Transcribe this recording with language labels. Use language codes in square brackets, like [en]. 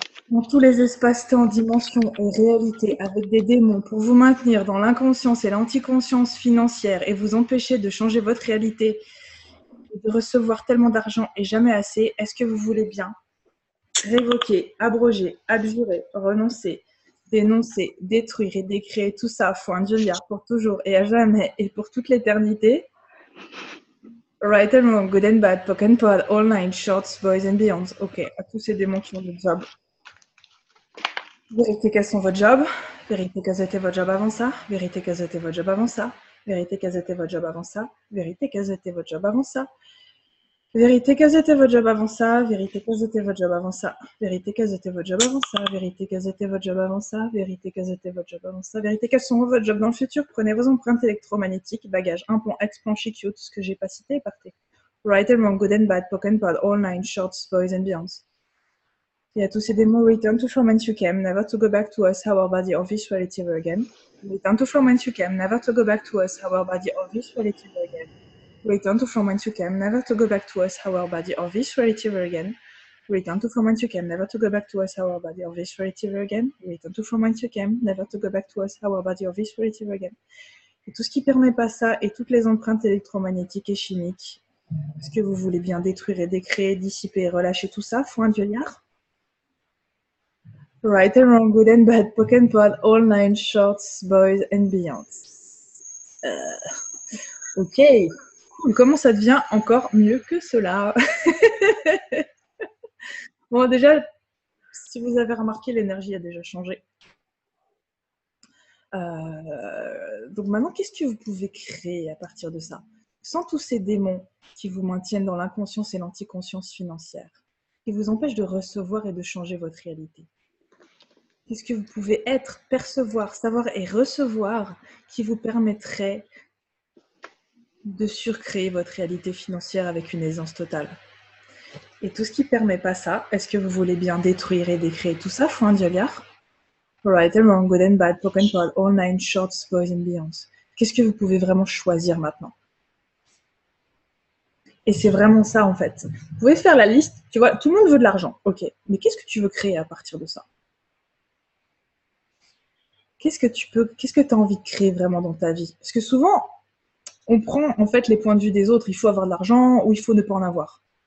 [fr] dans tous les espaces-temps, dimensions et réalités avec des démons pour vous maintenir dans l'inconscience et l'anticonscience financière et vous empêcher de changer votre réalité et de recevoir tellement d'argent et jamais assez, est-ce que vous voulez bien révoquer, abroger, abjurer, renoncer, dénoncer, détruire et décréer tout ça, foi un Dieu pour toujours et à jamais et pour toute l'éternité? [en] Right and wrong, good and bad, poke and pod, all nine, shorts, boys and beyonds. [fr] Ok, à tous ces démons qui ont le job. Vérité, quels sont votre job? Vérité, quels étaient votre job avant ça? Vérité, quels étaient votre job avant ça? Vérité, quels étaient votre job avant ça? Vérité, quels étaient votre job avant ça? Vérité, quels étaient votre job avant ça? Vérité, quels étaient votre job avant ça? Vérité, quels étaient votre job avant ça? Vérité, quels étaient votre job avant ça? Vérité, quels étaient votre job avant ça? Vérité, quels sont votre job dans le futur? Prenez vos empreintes électromagnétiques, bagages, implant, explant, chic, tout ce que j'ai pas cité et partez. [en] Right and wrong, good and bad, poke and pod, all nine, shorts, boys and beyonds. [fr] Il y a tous ces démons, [en] return to from whence you came, never to go back to us, our body or this reality ever again. Return to from whence you came, never to go back to us, our body or this reality ever again. Return to from whence you came, never to go back to us, our body or this reality ever again. Return to from whence you came, never to go back to us, our body or this reality ever again. Return to from whence you came, never to go back to us, our body or this reality ever again. [fr] Et tout ce qui permet pas ça, et toutes les empreintes électromagnétiques et chimiques, est-ce que vous voulez bien détruire et décréer, dissiper et relâcher tout ça, foi un Dieu liard? [en] Right and wrong, good and bad, poke and pod, all nine, shorts, boys and beyonds. Ok. [fr] Comment ça devient encore mieux que cela? Bon, déjà, si vous avez remarqué, l'énergie a déjà changé. Donc maintenant, qu'est-ce que vous pouvez créer à partir de ça? Sans tous ces démons qui vous maintiennent dans l'inconscience et l'anticonscience financière, qui vous empêchent de recevoir et de changer votre réalité. Qu'est-ce que vous pouvez être, percevoir, savoir et recevoir qui vous permettrait de surcréer votre réalité financière avec une aisance totale? Et tout ce qui ne permet pas ça, est-ce que vous voulez bien détruire et décréer tout ça, foi un Dieu liard? [en] Right and wrong, good and bad, poke and pod, all nine, shorts, boys and beyonds. [fr] Qu'est-ce que vous pouvez vraiment choisir maintenant? Et c'est vraiment ça en fait. Vous pouvez faire la liste, tu vois, tout le monde veut de l'argent, ok. Mais qu'est-ce que tu veux créer à partir de ça? Qu'est-ce que tu as envie de créer vraiment dans ta vie? Parce que souvent, on prend en fait les points de vue des autres, il faut avoir de l'argent ou il faut ne pas en avoir.